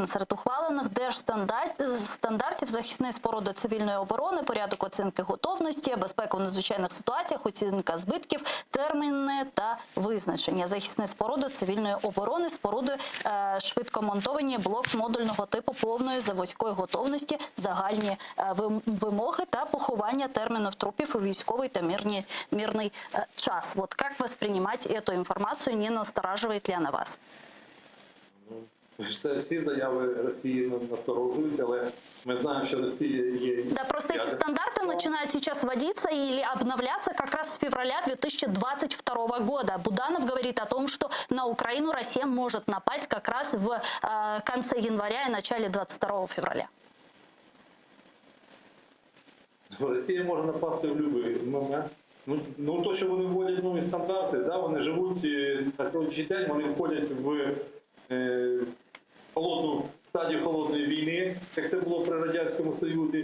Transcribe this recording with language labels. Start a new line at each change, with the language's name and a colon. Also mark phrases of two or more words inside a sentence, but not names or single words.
Ukrainian: Серед ухвалених держстандартів захисні споруди цивільної оборони, порядок оцінки готовності, безпека в надзвичайних ситуаціях, оцінка збитків, терміни та визначення. Захисні споруди цивільної оборони, споруди швидкомонтовані, блок модульного типу повної заводської готовності, загальні вимоги та поховання термінів трупів у військовий та мирний час.
Russian: Вот как воспринимать эту информацию, не настораживает ли она вас?
Ukrainian: Всі заяви Росії насторожують, але ми знаємо, що Росія є...
Russian: Да, просто эти стандарты начинают сейчас вводиться или обновляться как раз с февраля 2022 года. Буданов говорит о том, что на Украину Россия может напасть как раз в конце января и начале 22 февраля.
Ukrainian: Росія може напасти в будь-який момент. Ну, то, що вони вводять нові стандарти, да, вони живуть на сьогоднішній день, вони входять в стадію холодної війни, як це було при Радянському Союзі.